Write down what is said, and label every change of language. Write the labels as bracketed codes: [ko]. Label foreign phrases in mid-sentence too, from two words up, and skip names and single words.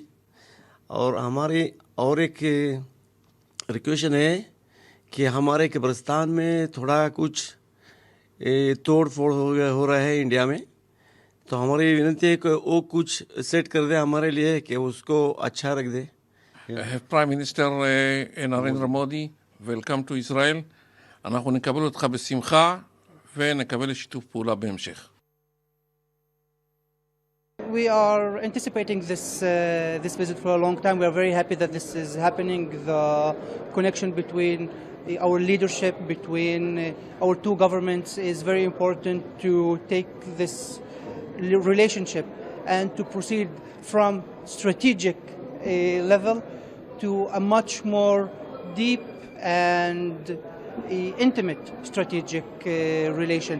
[hi] और हमारी और एक रिक्वेस्ट है कि हमारे कब्रिस्तान में थोड़ा कुछ तोड़ फोड़ हो रहा है इंडिया में, तो हमारी विनती है कि वो कुछ सेट कर दे हमारे लिए, कि उसको अच्छा रख दे। [en] Prime Minister Narendra Modi, welcome to Israel. [he] אנחנו נקבל אותך בשמחה ונקבל שיתוף פעולה בהמשך. [en] We are anticipating this visit for a long time. We are very happy that this is happening. The connection between our leadership, between our two governments, is very important to take this relationship and to proceed from strategic level to a much more deep and intimate strategic relation.